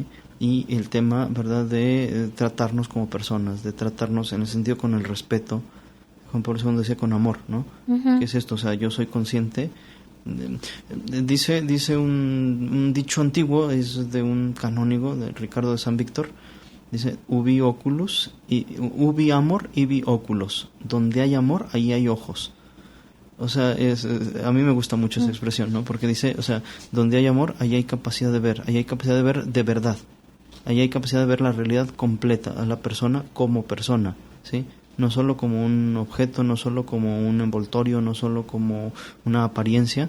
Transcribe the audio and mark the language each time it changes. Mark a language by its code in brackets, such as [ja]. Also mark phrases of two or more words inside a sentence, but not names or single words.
[es] Y el tema, ¿verdad?, de tratarnos como personas, de tratarnos en el sentido con el respeto. Juan Pablo II decía con amor, ¿no? Uh-huh. ¿Qué es esto? O sea, yo soy consciente. Dice un dicho antiguo, es de un canónigo, de Ricardo de San Víctor. Dice, [la] ubi oculus, ubi amor, ibi oculos. [es] Donde hay amor, ahí hay ojos. O sea, a mí me gusta mucho esa expresión, ¿no? Porque dice, o sea, donde hay amor, ahí hay capacidad de ver, ahí hay capacidad de ver de verdad. Ahí hay capacidad de ver la realidad completa, a la persona como persona, ¿sí? No solo como un objeto, no solo como un envoltorio, no solo como una apariencia.